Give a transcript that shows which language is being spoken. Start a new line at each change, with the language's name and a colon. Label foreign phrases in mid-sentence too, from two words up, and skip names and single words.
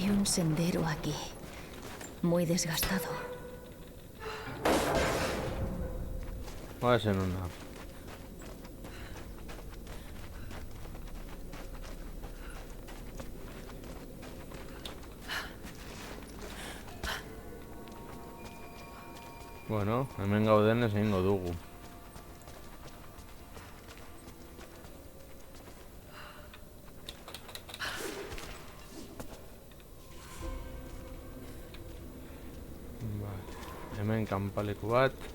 Spanish: sendero aquí. Muy desgastado. Voy a hacer una.
Basque: Bueno, hemen gaudenez egingo dugu. Hemen kanpaleku bat.